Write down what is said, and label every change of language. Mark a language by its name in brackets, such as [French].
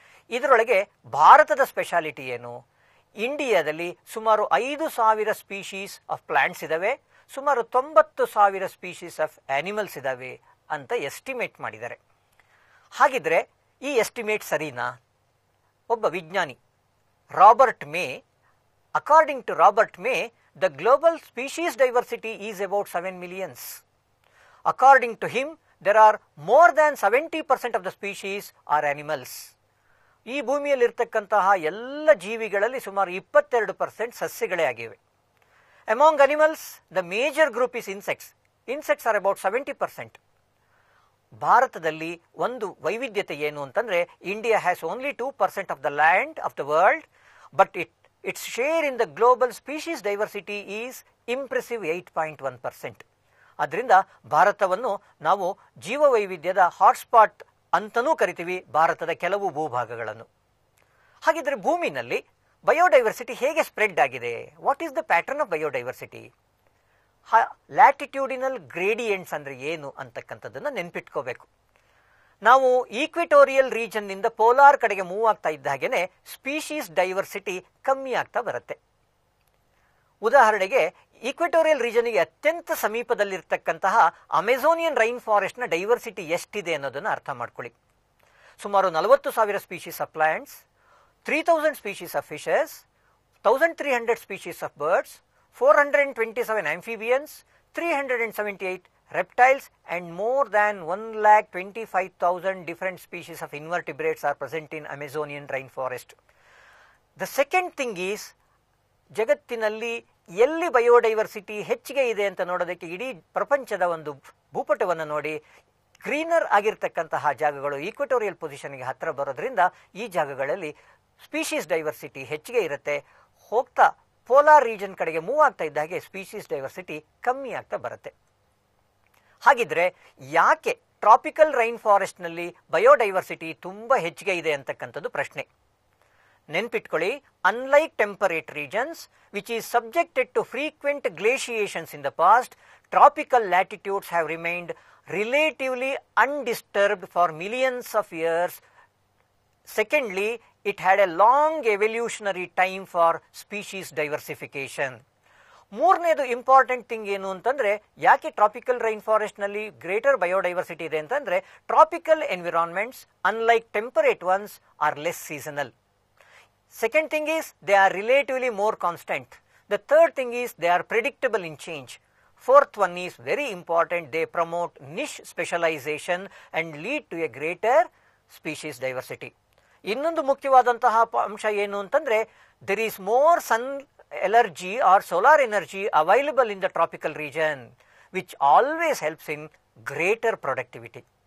[Kannada] ಇದರೊಳಗೆ ಭಾರತದ ಸ್ಪೆಷಾಲಿಟಿ ಏನು? ಇಂಡಿಯಾದಲ್ಲಿ ಸುಮಾರು 5,000 ಸ್ಪೀಶೀಸ್ ಆಫ್ ಪ್ಲಾಂಟ್ಸ್ ಇದಾವೆ, ಸುಮಾರು 90,000 ಸ್ಪೀಶೀಸ್ ಆಫ್ ಆನಿಮಲ್ಸ್ ಇದಾವೆ ಅಂತ ಎಸ್ಟಿಮೇಟ್ ಮಾಡಿದ್ದಾರೆ. ಹಾಗಿದ್ರೆ ಈ ಎಸ್ಟಿಮೇಟ್ ಸರಿನಾ? ಒಬ್ಬ ವಿಜ್ಞಾನಿ [English] Robert May, according to Robert May, the global species diversity is about 7 millions. According to him, there are more than 70% of the species are animals. [Kannada] ಈ ಭೂಮಿಯಲ್ಲಿರ್ತಕ್ಕಂತಹ ಎಲ್ಲ ಜೀವಿಗಳಲ್ಲಿ ಸುಮಾರು 22% ಸಸ್ಯಗಳೇ ಆಗಿವೆ. [English] Among animals, the major group is insects. Insects are about 70%. [Kannada] ಭಾರತದಲ್ಲಿ ಒಂದು ವೈವಿಧ್ಯತೆ ಏನು ಅಂತಂದರೆ, [English] India has only 2% of the land of the world, but its share in the global species diversity is impressive 8.1%. [Kannada] ಅದರಿಂದ ಭಾರತವನ್ನು ನಾವು ಜೀವವೈವಿಧ್ಯದ ಹಾಟ್ಸ್ಪಾಟ್ ಅಂತಲೂ ಕರಿತೀವಿ, ಭಾರತದ ಕೆಲವು ಭೂಭಾಗಗಳನ್ನು. ಹಾಗಿದ್ರೆ ಭೂಮಿನಲ್ಲಿ ಬಯೋಡೈವರ್ಸಿಟಿ ಹೇಗೆ ಸ್ಪ್ರೆಡ್ ಆಗಿದೆ? [English] What is the pattern of biodiversity? [Kannada] ಲ್ಯಾಟಿಟ್ಯೂಡಿನಲ್ ಗ್ರೇಡಿಯೆಂಟ್ಸ್ ಅಂದರೆ ಏನು ಅಂತಕ್ಕಂಥದ್ದನ್ನು ನೆನ್ಪಿಟ್ಕೋಬೇಕು. ನಾವು ಈಕ್ವಿಟೋರಿಯಲ್ ರೀಜನ್ನಿಂದ ಪೋಲಾರ್ ಕಡೆಗೆ ಮೂವ್ ಆಗ್ತಾ ಇದ್ದ ಹಾಗೇನೆ ಸ್ಪೀಶೀಸ್ ಡೈವರ್ಸಿಟಿ ಕಮ್ಮಿ ಆಗ್ತಾ ಬರುತ್ತೆ. ಉದಾಹರಣೆಗೆ, ಈಕ್ವಿಟೋರಿಯಲ್ ರೀಜನ್ಗೆ ಅತ್ಯಂತ ಸಮೀಪದಲ್ಲಿರ್ತಕ್ಕಂತಹ ಅಮೆಝೋನಿಯನ್ ರೈನ್ ಫಾರೆಸ್ಟ್ನ ಡೈವರ್ಸಿಟಿ ಎಷ್ಟಿದೆ ಅನ್ನೋದನ್ನು ಅರ್ಥ ಮಾಡ್ಕೊಳ್ಳಿ. [English] ಸುಮಾರು 40,000 species of plants, 3,000 species of fishes, 1,300 species of birds, 427 amphibians, 378 reptiles and more than 125,000 different species of invertebrates are present in Amazonian rainforest. The second thing is, [Kannada] ಜಗತ್ತಿನಲ್ಲಿ ಎಲ್ಲಿ ಬಯೋಡೈವರ್ಸಿಟಿ ಹೆಚ್ಚಿಗೆ ಇದೆ ಅಂತ ನೋಡೋದಕ್ಕೆ ಇಡೀ ಪ್ರಪಂಚದ ಒಂದು ಭೂಪಟವನ್ನು ನೋಡಿ, ಗ್ರೀನರ್ ಆಗಿರ್ತಕ್ಕಂತಹ ಜಾಗಗಳು ಈಕ್ವೆಟೋರಿಯಲ್ ಪೊಸಿಷನ್ಗೆ ಹತ್ತಿರ ಬರೋದ್ರಿಂದ ಈ ಜಾಗಗಳಲ್ಲಿ ಸ್ಪೀಶೀಸ್ ಡೈವರ್ಸಿಟಿ ಹೆಚ್ಚಿಗೆ ಇರುತ್ತೆ. ಹೋಗ್ತಾ ಪೋಲಾರ್ ರೀಜನ್ ಕಡೆಗೆ ಮೂವ್ ಆಗ್ತಾ ಇದ್ದ ಹಾಗೆ ಸ್ಪೀಶೀಸ್ ಡೈವರ್ಸಿಟಿ ಕಮ್ಮಿ ಆಗ್ತಾ ಬರುತ್ತೆ. ಹಾಗಿದ್ರೆ ಯಾಕೆ ಟ್ರಾಪಿಕಲ್ ರೈನ್ ಫಾರೆಸ್ಟ್ನಲ್ಲಿ ಬಯೋಡೈವರ್ಸಿಟಿ ತುಂಬ ಹೆಚ್ಚಿಗೆ ಇದೆ ಅಂತಕ್ಕಂಥದ್ದು ಪ್ರಶ್ನೆ. ನೆನ್ಪಿಟ್ಕೊಳ್ಳಿ, [English] Unlike temperate regions which is subjected to frequent glaciations in the past, tropical latitudes have remained relatively undisturbed for millions of years. Secondly, it had a long evolutionary time for species diversification. [Kannada] ಮೂರನೇದು important thing ಏನು ಅಂತಂದರೆ, ಯಾಕೆ tropical rain ಫಾರೆಸ್ಟ್ನಲ್ಲಿ greater biodiversity ಇದೆ ಅಂತಂದರೆ, [English] Tropical environments unlike temperate ones are less seasonal. Second thing is they are relatively more constant. The third thing is they are predictable in change. Fourth one is very important, they promote niche specialization and lead to a greater species diversity. [Kannada] ಇನ್ನೊಂದು ಮುಖ್ಯವಾದಂತಹ ಅಂಶ ಏನು ಅಂತಂದ್ರೆ, [English] there is more sun energy or solar energy available in the tropical region, which always helps in greater productivity.